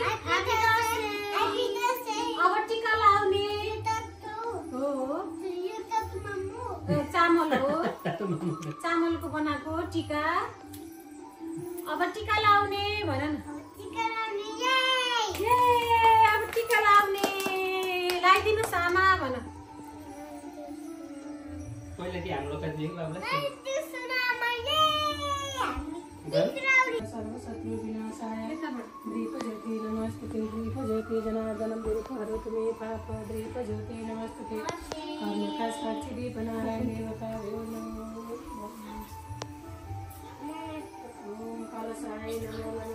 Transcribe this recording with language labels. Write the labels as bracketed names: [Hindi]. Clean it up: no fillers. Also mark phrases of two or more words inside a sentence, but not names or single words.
[Nepali] अब टिका लाउने हो। चामल हो चामलको बनाएको टिका। अब टिका लाउने भन न। अब टिका लाउने लगाइदिनु सामा भन। [Sanskrit] सर्वशत्रु विनाशाय द्वीपज्योति नमस्ते। द्वीपज्योति जनार्दनं दुर्गहरतु मे पाप। द्वीपज्योति नमस्ते। कर्मका साक्षी दीपनारायण देवता ओम कलशाय नमो नमः।